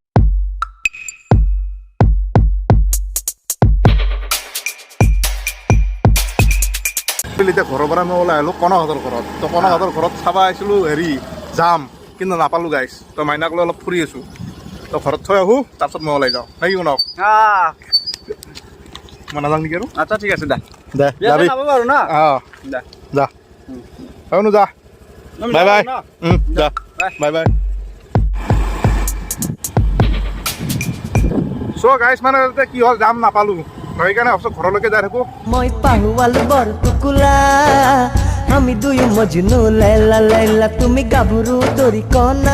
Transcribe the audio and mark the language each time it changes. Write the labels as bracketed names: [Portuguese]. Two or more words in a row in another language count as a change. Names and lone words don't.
[Assamese] এতিয়া ঘৰৰ পৰা মই ওলাই আহিলোঁ কনকহঁতৰ ঘৰত তো কনকহঁতৰ ঘৰত চাব আহিছিলোঁ হেৰি যাম কিন্তু নাপালোঁ গাইছ তো মাইনাক লৈ অলপ ফুৰি আছোঁ তো ঘৰত থৈ আহোঁ তাৰপিছত মই ওলাই যাওঁ নে কি কনক মই নাযাওঁ নেকি আৰু [Hindi] अच्छा ठीक है दे [Assamese] দে যাবি বাৰু না অঁ যা হয়নো যা [English] bye bye [Assamese] যা [English] bye bye so guys [Assamese] মানে কি হ'ল যাম নাপালোঁ সেইকাৰণে ভাবছোঁ ঘৰলৈকে যাই থাকোঁ মই পাহুৱাল বৰটুকুলা আমি দুয়ো মজনু লাইলা লাইলা তুমি গাভৰু দৰি কনা